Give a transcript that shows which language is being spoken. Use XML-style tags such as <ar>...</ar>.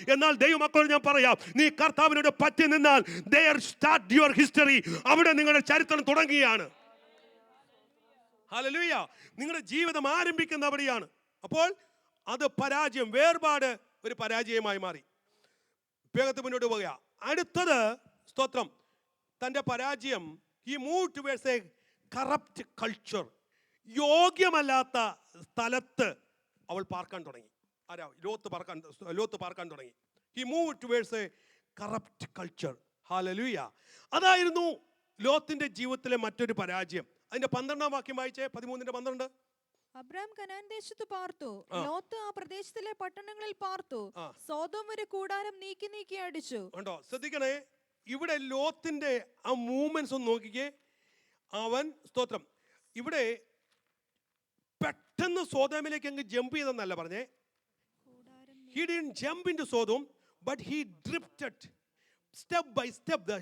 <ml>എന്നാൽ ദൈവമക്കളോട് ഞാൻ പറയാം, നീ കർത്താവിനോട് പറ്റി നിന്നാൽ</ml> <en>there start your history.</en> <ml>അവിടെ നിങ്ങളുടെ ചരിത്രം തുടങ്ങുകയാണ്. ഹല്ലേലൂയ. നിങ്ങളുടെ ജീവിതം ആരംഭിക്കുന്ന അവിടെയാണ്. അപ്പോൾ അത് പരാജയം, വേർപാട് ഒരു പരാജയമായി മാറി. വേഗത്തിൽ മുന്നോട്ട് പോകുക. അടുത്തത് സ്തോത്രം, തൻ്റെ പരാജയം,</ml> <en>he moved towards a corrupt culture.</en> <ml>യോഗ്യമല്ലാത്ത സ്ഥലത്ത് അവൾ പാർക്കാൻ തുടങ്ങി. ആരാ? ലോത്ത് പാർക്കാൻ തുടങ്ങി.</ml> <en>he moved towards a corrupt culture.</en> <ml>Hallelujah. അതായിരുന്നു ലോത്തിന്റെ ജീവിതത്തിലെ മറ്റൊരു പരാജയം. അതിന്റെ 12-ാം വാക്യം വായിച്ചേ. 13:12. അബ്രാം കനാൻ ദേശത്ത് പാർത്തു, ലോത്ത് ആ പ്രദേശത്തിലെ പട്ടണങ്ങളിൽ പാർത്തു. സോദോം വരെ കൂടാരം നീക്കി അടിച്ചു. ഉണ്ടോ? ശ്രദ്ധിക്കണേ, ഇവിടെ ലോത്തിന്റെ ആ മൂവ്മെന്റ്സ് ഒന്ന് നോക്കിക്കേ. അവൻ സ്തോത്രം ഇവിടെ പെട്ടെന്ന് സോദോമിലേക്ക് അങ്ങ് ജമ്പ് ചെയ്തെന്നല്ല പറഞ്ഞേ.</ml> <en>He didn't jump into Sodom, but he drifted step by step.</en>